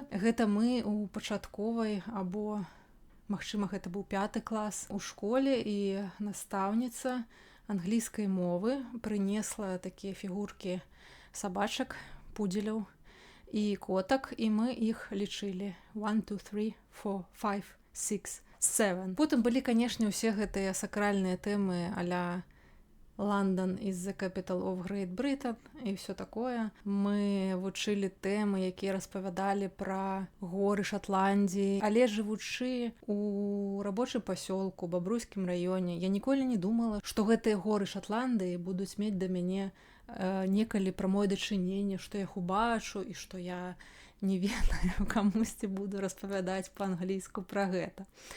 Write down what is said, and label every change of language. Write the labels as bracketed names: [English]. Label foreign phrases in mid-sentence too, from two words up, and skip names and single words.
[Belarusian] Гэта мы ў пачатковай або, магчыма, гэта быў 5 клас у школе, і настаўніца англійскай мовы прынесла такія фігуркі сабачак, пудзеляў і котак, і мы іх лічылі 1, 2, 3, 4, 5, 6, 7. Потым былі, канешне, усе гэтыя сакральныя тэмы а-ля [English] London is the capital of Great Britain [Belarusian] і ўсё такое. Мы вучылі тэмы, якія распавядалі пра горы Шатландіі, але жывучы у рабочым пасёлку, Бабруйскім раёне, я ніколі не думала, што гэтыя горы Шатландыі будуць мець да мяне некалі прамое дачыненне, што я іх убачу і што я не ведаю, камусьці буду распавядаць па-англійску пра гэта.